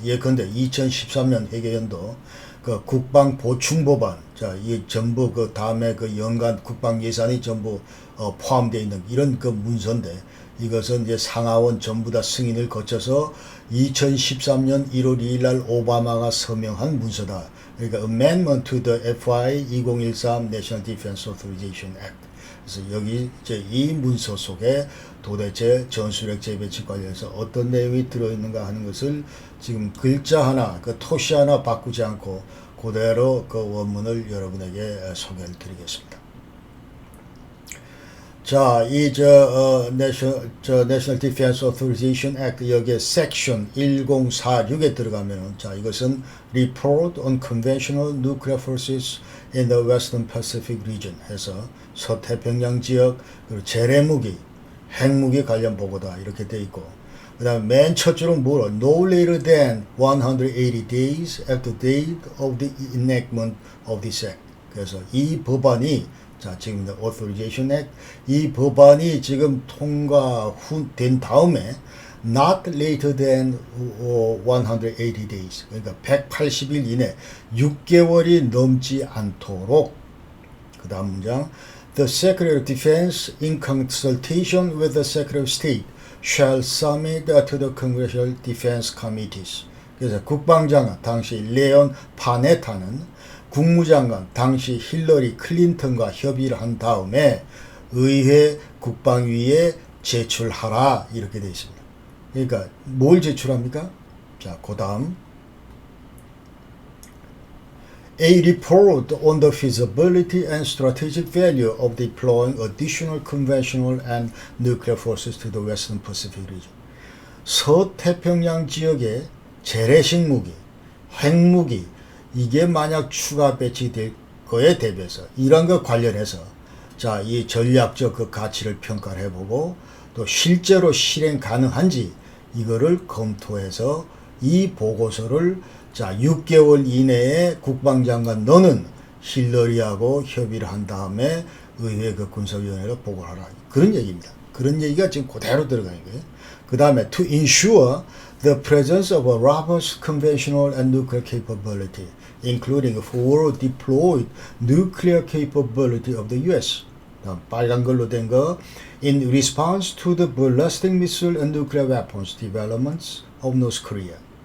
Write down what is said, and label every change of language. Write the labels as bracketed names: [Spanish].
[Korean] 예컨대 2013년 회계연도 그 국방 보충법안, 자, 이 전부 그 다음에 그 연간 국방 예산이 전부 포함되어 있는 이런 그 문서인데, 이것은 이제 상하원 전부 다 승인을 거쳐서 2013년 1월 2일 날 오바마가 서명한 문서다. 그러니까 [English] Amendment to the FY 2013 National Defense Authorization Act. [Korean] 그래서 여기 이제 이 문서 속에 도대체 전술핵 재배치 관련해서 어떤 내용이 들어있는가 하는 것을 지금 글자 하나, 그 토시 하나 바꾸지 않고 그대로 그 원문을 여러분에게 소개를 드리겠습니다. 자, National Defense Authorization Act 여기에 섹션 1046에 들어가면은 자, 이것은 [English] Report on Conventional Nuclear Forces in the Western Pacific Region [Korean] 해서 서태평양 지역 그리고 재래무기, 핵무기 관련 보고다 이렇게 돼 있고 그 다음 맨 첫 줄은 뭐로 [English] No later than 180 days after date of the enactment of this act. [Korean] 그래서 이 법안이 자, 지금 Authorization Act 이 법안이 지금 통과된 다음에 [English] not later than 180 days [Korean] 그러니까 180일 이내 6개월이 넘지 않도록 그 다음 문장 [English] The Secretary of Defense in consultation with the Secretary of State shall submit to the Congressional Defense Committees. [Korean] 그래서 국방장관 당시 레온 파네타는 국무장관 당시 힐러리 클린턴과 협의를 한 다음에 의회 국방위에 제출하라 이렇게 되어 있습니다. 그러니까 뭘 제출합니까? 자, 그 다음 [English] A report on the feasibility and strategic value of deploying additional conventional and nuclear forces to the Western Pacific region. [Korean] 서태평양 지역에 재래식 무기, 핵무기 이게 만약 추가 배치될 거에 대비해서 이런 것 관련해서 자, 이 전략적 그 가치를 평가를 해보고 또 실제로 실행 가능한지 이거를 검토해서 이 보고서를 자, 6개월 이내에 국방장관 너는 힐러리하고 협의를 한 다음에 의회 그 군사위원회로 보고를 하라. 그런 얘기입니다. 그런 얘기가 지금 그대로 들어가는 거예요. 그 다음에 [English] to ensure the presence of a robust conventional and nuclear capability, including forward deployed nuclear capability of the U.S. [Korean] 빨간 걸로 된 거 [English] in response to the ballistic missile and nuclear weapons developments of North Korea.